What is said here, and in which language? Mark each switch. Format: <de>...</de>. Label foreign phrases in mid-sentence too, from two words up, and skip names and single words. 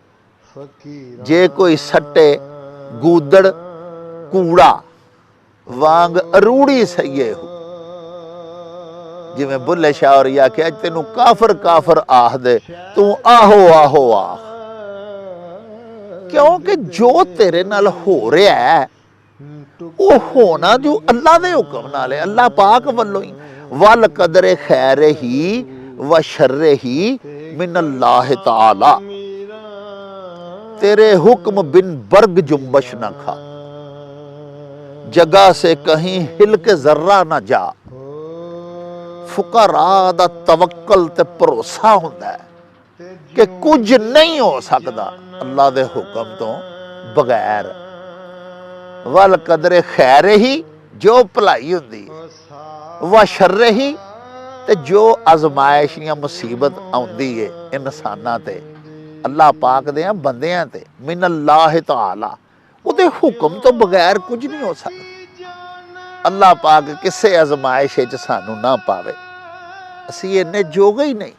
<pa>ਜੇ ਕੋਈ ਸੱਟੇ ਗੂਦੜ ਕੂੜਾ ਵਾਂਗ ਅਰੂੜੀ ਸਈਏ ਹੋ, ਜਿਵੇਂ ਬੁੱਲੇ ਸ਼ਾਹ ਹੋਰੀ ਆਖਿਆ ਤੈਨੂੰ ਕਾਫਰ ਕਾਫਰ ਆਖ ਦੇ, ਤੂੰ ਆਹੋ ਆਹੋ ਆਖ। ਕਿਉਂਕਿ ਜੋ ਤੇਰੇ ਨਾਲ ਹੋ ਰਿਹਾ ਹੈ ਉਹ ਹੋਣਾ ਜੋ ਅੱਲਾ ਦੇ ਹੁਕਮ ਨਾਲ ਹੈ, ਅੱਲਾ ਪਾਕ ਵੱਲੋਂ ਹੀ।</pa> <ar>والقدر خيره وشره من الله تعالى,</ar> <ur>تیرے حکم بن برگ جنبش نہ کھا، جگہ سے کہیں ہل کے ذرہ نہ جا.</ur> <pa>ਫੁਕਰਾ ਦਾ ਤਵੱਕਲ ਤੇ ਭਰੋਸਾ ਹੁੰਦਾ ਹੈ ਕਿ ਕੁਝ ਨਹੀਂ ਹੋ ਸਕਦਾ ਅੱਲਾਹ ਦੇ ਹੁਕਮ ਤੋ ਬਗੈਰ।</pa> <ar>والقدر خيره,</ar> <pa>ਜੋ ਭਲਾਈ ਹੁੰਦੀ,</pa> <ar>وشره,</ar> <pa>ਤੇ ਜੋ ਅਜ਼ਮਾਇਸ਼ ਜਾਂ ਮੁਸੀਬਤ ਆਉਂਦੀ ਏ ਇਨਸਾਨਾਂ ਤੇ, ਅੱਲਾਹ ਪਾਕ ਦੇ ਬੰਦਿਆਂ ਤੇ,</pa> <ar>من الله تعالى,</ar> <pa>ਉਹਦੇ ਹੁਕਮ ਤੋਂ ਬਗੈਰ ਕੁਝ ਨਹੀਂ ਹੋ ਸਕਦਾ। ਅੱਲਾਹ ਪਾਕ ਕਿਸੇ ਅਜ਼ਮਾਇਸ਼ ਵਿੱਚ ਸਾਨੂੰ ਨਾ ਪਾਵੇ, ਅਸੀਂ ਇੰਨੇ ਜੋਗੇ ਹੀ ਨਹੀਂ।</pa>